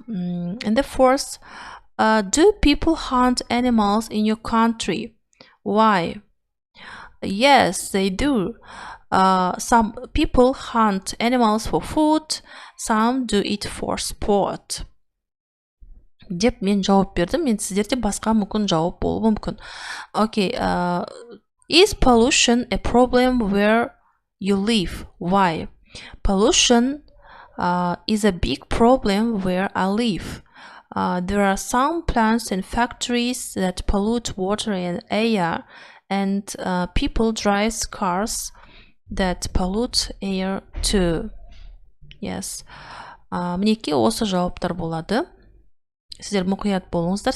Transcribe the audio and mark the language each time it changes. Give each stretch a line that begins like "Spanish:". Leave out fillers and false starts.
English: And the fourth, do people hunt animals in your country? Why? Yes, they do. Some people hunt animals for food, some do it for sport.
Kazakh: Деп мен жауап бердім. Мен сіздерде басқа мүмкін жауап болуы мүмкін.
English: Okay, is pollution a problem where you live? Why? Pollution is a big problem where I live. There are some plants and factories that pollute water and air, and people drive cars that pollute air too. Yes.
Kazakh: Мінекей осы жауаптар болады. Сіздер мұқият болыңыздар.